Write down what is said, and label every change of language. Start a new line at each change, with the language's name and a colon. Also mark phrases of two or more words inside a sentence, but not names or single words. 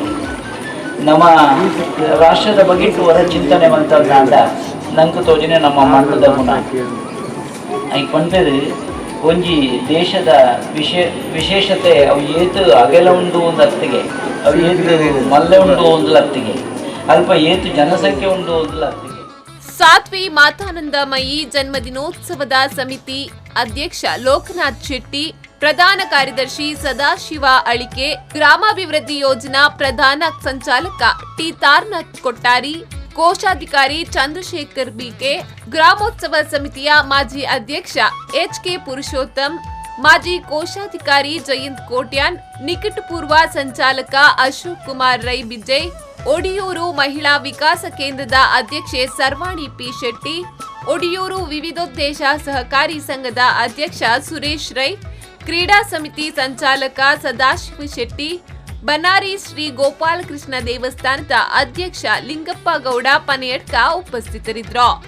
Tulu: ನಮ್ಮ ರಾಷ್ಟ್ರದ ಬಗೆಟ್ಟು ಹೊರ ಚಿಂತನೆ ಮಂತಂದ ನಂಗೆ ತೋಜನೆ ನಮ್ಮ ಮಣ್ಣದ ಗುಣ ಐ ಕೊಂಡದು ಒಂಜಿ ದೇಶದ ವಿಶೇಷತೆ ಅವು ಏತು ಅಗೆಲ ಉಂಡು ಒಂದು ಅತ್ತಿಗೆ, ಅವು ಏತು ಮಲ್ಲೆ ಉಂಡು ಒಂದು ಲತ್ತಿಗೆ, ಅಲ್ಪ ಏತು ಜನಸಂಖ್ಯೆ ಉಂಡು ಒಂದು ಲತ್ತಿಗೆ.
Kannada: ಸಾಧ್ವಿ ಮಾತಾನಂದಮಯಿ ಜನ್ಮದಿನೋತ್ಸವದ ಸಮಿತಿ ಅಧ್ಯಕ್ಷ ಲೋಕನಾಥ್ ಶೆಟ್ಟಿ, ಪ್ರಧಾನ ಕಾರ್ಯದರ್ಶಿ ಸದಾಶಿವ ಅಳಿಕೆ, ಗ್ರಾಮಾಭಿವೃದ್ಧಿ ಯೋಜನಾ ಪ್ರಧಾನ ಸಂಚಾಲಕ ಟಿ ತಾರನಾಥ್ ಕೊಟ್ಟಾರಿ, ಕೋಶಾಧಿಕಾರಿ ಚಂದ್ರಶೇಖರ್ ಬಿಕೆ, ಗ್ರಾಮೋತ್ಸವ ಸಮಿತಿಯ ಮಾಜಿ ಅಧ್ಯಕ್ಷ ಎಚ್ಕೆ ಪುರುಷೋತ್ತಮ್, ಮಾಜಿ ಕೋಶಾಧಿಕಾರಿ ಜಯಂತ್ ಕೋಟ್ಯಾನ್, ನಿಕಟಪೂರ್ವ ಸಂಚಾಲಕ ಅಶೋಕ್ ಕುಮಾರ್ ರೈ ಬಿಜಯ್, ಒಡಿಯೂರು ಮಹಿಳಾ ವಿಕಾಸ ಕೇಂದ್ರದ ಅಧ್ಯಕ್ಷೆ ಸರ್ವಾಣಿ ಪಿ ಶೆಟ್ಟಿ, ಒಡಿಯೂರು ವಿವಿಧೋದ್ದೇಶ ಸಹಕಾರಿ ಸಂಘದ ಅಧ್ಯಕ್ಷ ಸುರೇಶ್ ರೈ, ಕ್ರೀಡಾ ಸಮಿತಿ ಸಂಚಾಲಕ ಸದಾಶಿವ ಶೆಟ್ಟಿ, ಬನಾರಿ ಶ್ರೀ ಗೋಪಾಲಕೃಷ್ಣ ದೇವಸ್ಥಾನದ ಅಧ್ಯಕ್ಷ ಲಿಂಗಪ್ಪ ಗೌಡ ಪನೆಯಟ್ಕ ಉಪಸ್ಥಿತರಿದ್ದರು.